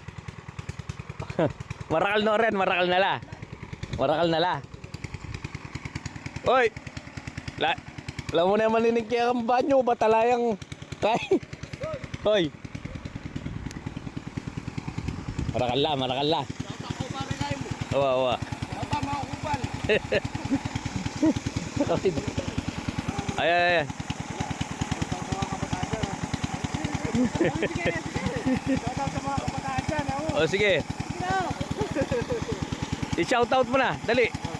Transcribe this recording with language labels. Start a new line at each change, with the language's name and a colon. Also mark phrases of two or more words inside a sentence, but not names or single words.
Pampanga: Marakal no rin, marakal na la. Marakal na la. Oy! Alam mo na yung maninig kaya kang banyo, batalayang kay. Oy! Marakal la, marakal la. Owa, owa. Ay, ay, ay.
Filipino: O sige. I-shoutout mo na, dali.